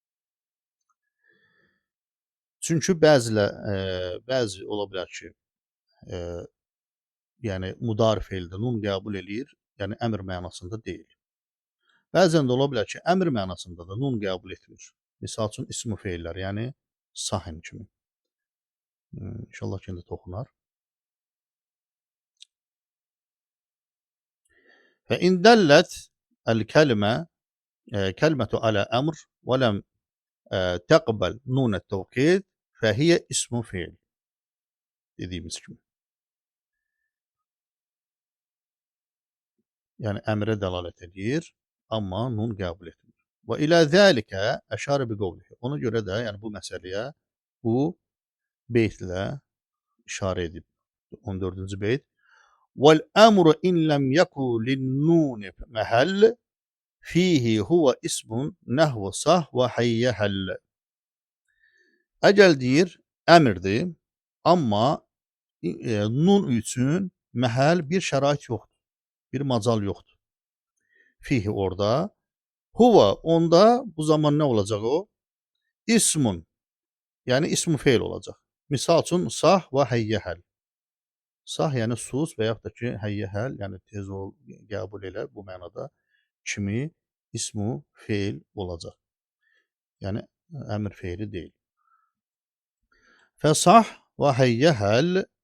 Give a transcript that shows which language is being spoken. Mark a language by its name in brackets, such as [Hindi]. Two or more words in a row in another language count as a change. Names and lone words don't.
[Azerbaijani] Çünki bəzi ola bilər ki, yəni mudari feildə nun qəbul eləyir, yəni əmr mənasında deyil. Bəzən də ola bilər ki, əmr mənasında da nun qəbul etmir. Misal üçün ismi feillər, yəni sahin kimi. İnşallah ki, indi toxunar. [Arabic] فإن دلت الكلمة كلمة على أمر ولم تقبل نون التوكيد فهي اسم فعل [Turkish] dediğimiz gibi. Yani emre delalet edir ama nun kabul etmir. [Arabic] وإلى ذلك أشار بقوله. [Turkish] Ona göre de yani bu meseleye bu beytle işare edip 14. [Arabic] beyt والأمر إن لم يك للنون محل فيه هو اسم نحو صه وحيهل. [Azerbaijani] Ecel deyir emirdir ama nun üçün məhəl bir şərait yoxdur. Bir macal yoxdur. Fihi orada. [Turkish] Huva onda bu zaman ne olacak o? İsmun. Yani ism feil olacak. [Azerbaijani] Misal üçün sah və həyyəhəl. Sah yəni sus və yaxud da ki həyyəhəl yəni tez ol, qəbul elə bu mənada kimi ismu feil olacaq. Yəni əmr feili deyil. Fəsah və həyyəhəl.